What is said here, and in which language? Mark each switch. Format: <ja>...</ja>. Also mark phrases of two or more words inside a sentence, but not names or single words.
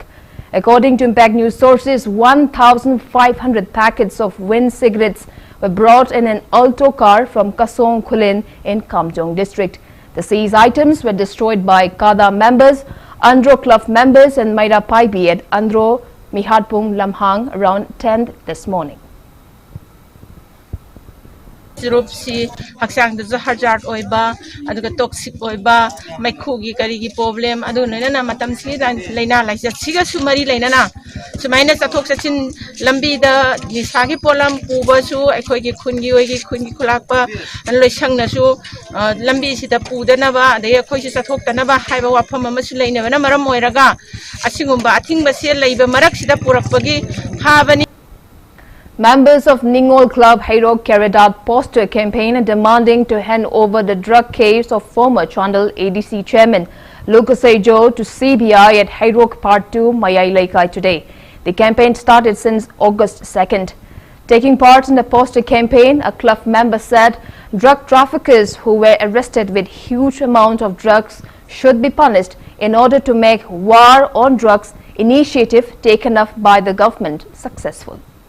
<en>According to Impact News sources, 1,500 packets of wind cigarettes were brought in an Alto car from Kasong Khulin in Kamjong district. The seized items were destroyed by Kada members, Andhra Club members and Mairapaibi at Andhra Mihatpung Lamhang around 10 this morning.</en> <mni>Sirupsi haksang da zahar oiba aduga toxic oiba maikhugi karigi problem adu nana matam si dan leina laisa siga sumari leina na sumaina chathok chachin lambi da nisagi polam puba su akhoi gi khungi khulakpa loisang na su lambi sida pudana ba de akhoi si chathok tana ba haiba wafam ama su leina na maram oiraga asingumba athingba se leiba marak sida purakpagi habani.</mni> <en>Members of Ningol Club Hairok carried out poster campaign demanding to hand over the drug case of former Chandal ADC chairman Lukasejo to CBI at Hairok Part 2, Mayai Laikai today. The campaign started since August 2nd. Taking part in the poster campaign, a club member said drug traffickers who were arrested with huge amount of drugs should be punished in order to make war on drugs initiative taken up by the government successful.</en>